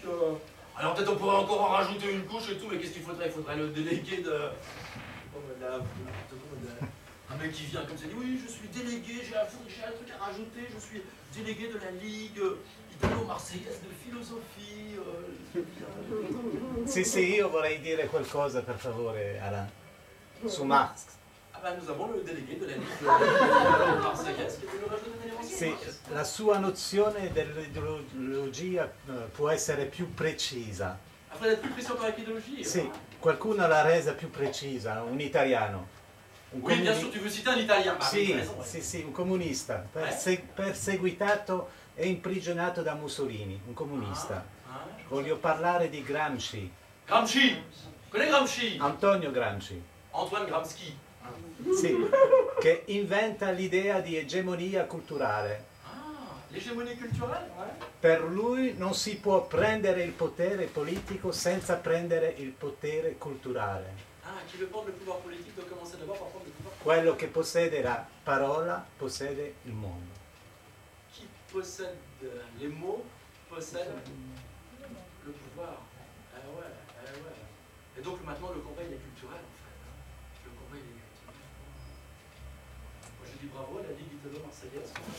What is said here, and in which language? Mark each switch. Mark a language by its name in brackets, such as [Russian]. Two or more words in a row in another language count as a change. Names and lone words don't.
[French] Alors peut-être on pourrait encore en rajouter une couche et tout, mais qu'est-ce qu'il faudrait? Il faudrait le délégué de... Un mec qui vient comme ça, dit oui, je suis délégué, j'ai un truc à rajouter, je suis délégué de la Ligue italo-marseillaise de philosophie. [Italian] Sì, io vorrei dire qualcosa per favore, Alain, su Marx. [French] Ah ben nous avons le délégué de la Ligue marseillaise qui veut nous rajouter un élément. [Italian] Sì, la sua nozione dell'ideologia può essere più precisa. [French] Après d'être plus précis encore avec l'idéologie. [Italian] Sì, qualcuno l'ha resa più precisa, un italiano. [French] Oui, bien sûr, tu veux citer un italien. Bah, [Italian] sì, [French] raison, ouais. [Italian] sì, un comunista, perseguitato e imprigionato da Mussolini, un comunista. Voglio parlare di Gramsci. [French] Gramsci! Connais Gramsci? Antonio Gramsci. Antoine Gramsci. [Italian] Sì, che inventa l'idea di egemonia culturale. [French] Ah, l'egemonia culturelle? Ouais. [Italian] Per lui non si può prendere il potere politico senza prendere il potere culturale. [French] Ah, chi veut prendre le pouvoir politique doit commencer d'abord par prendre le pouvoir. [Italian] Quello che possiede la parola possede il mondo. [French] Qui possède les mots possède le pouvoir. Ah ouais, ah ouais. Et donc maintenant le combat il est culturel en fait. Le combat il est culturel. Moi je dis bravo à la Ligue italo-marseillaise.